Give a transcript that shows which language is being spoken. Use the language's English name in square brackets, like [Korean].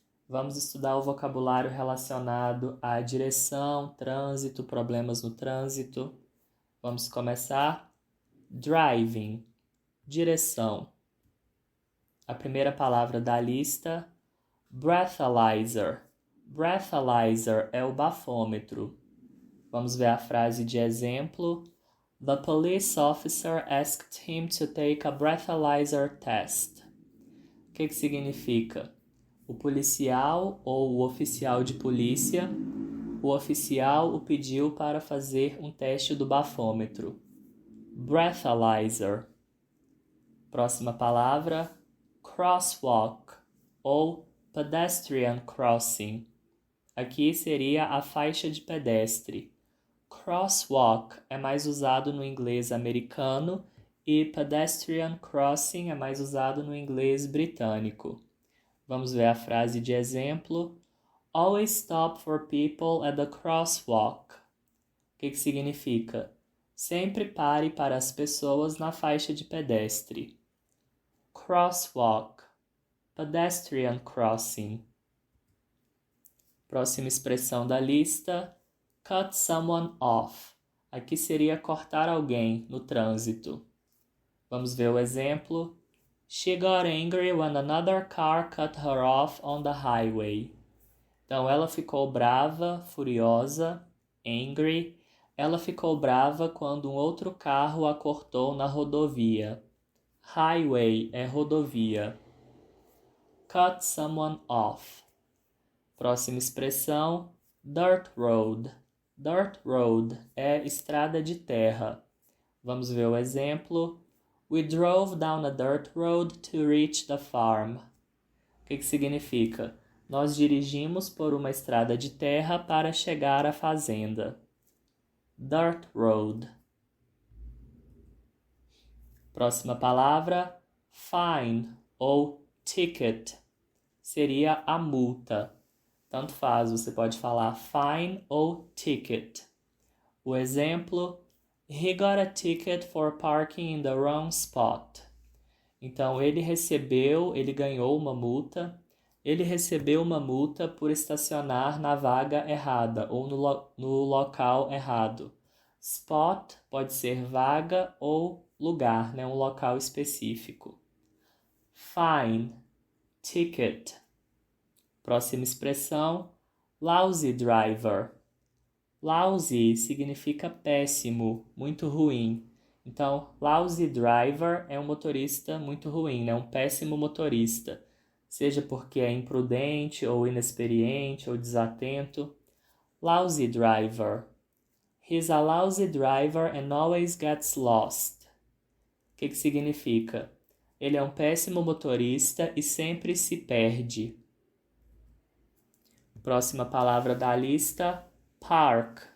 [Portuguese] Vamos estudar o vocabulário relacionado à direção, trânsito, problemas no trânsito. Vamos começar? Driving, direção. A primeira palavra da lista, breathalyzer. Breathalyzer é o bafômetro. Vamos ver a frase de exemplo. [English] The police officer asked him to take a breathalyzer test. [Portuguese] O que significa? O policial ou o oficial de polícia, o oficial o pediu para fazer um teste do bafômetro. Breathalyzer. Próxima palavra, crosswalk ou pedestrian crossing. Aqui seria a faixa de pedestre. Crosswalk é mais usado no inglês americano e pedestrian crossing é mais usado no inglês britânico. Vamos ver a frase de exemplo. [English] Always stop for people at the crosswalk. [Portuguese] O que significa? Sempre pare para as pessoas na faixa de pedestre. [English] Crosswalk, pedestrian crossing. [Portuguese] Próxima expressão da lista, cut someone off. Aqui seria cortar alguém no trânsito. Vamos ver o exemplo. [English] She got angry when another car cut her off on the highway. [Portuguese] Então, ela ficou brava, furiosa, angry. Ela ficou brava quando um outro carro a cortou na rodovia. Highway é rodovia. Cut someone off. Próxima expressão, dirt road. Dirt road é estrada de terra. Vamos ver o exemplo. [English] We drove down a dirt road to reach the farm. [Portuguese] O que significa? Nós dirigimos por uma estrada de terra para chegar à fazenda. [English] Dirt road. [Portuguese] Próxima palavra, fine ou ticket. Seria a multa. Tanto faz, você pode falar fine ou ticket. O exemplo, [English] he got a ticket for parking in the wrong spot. [Portuguese] Então, ele ganhou uma multa. Ele recebeu uma multa por estacionar na vaga errada ou no local errado. Spot pode ser vaga ou lugar, né? Um local específico. Fine, ticket. Próxima expressão, lousy driver. Lousy significa péssimo, muito ruim. Então, lousy driver é um motorista muito ruim, né? Um péssimo motorista. Seja porque é imprudente, ou inexperiente, ou desatento. [English] Lousy driver. He's a lousy driver and always gets lost. [Portuguese] O que significa? Ele é um péssimo motorista e sempre se perde. Próxima palavra da lista, park.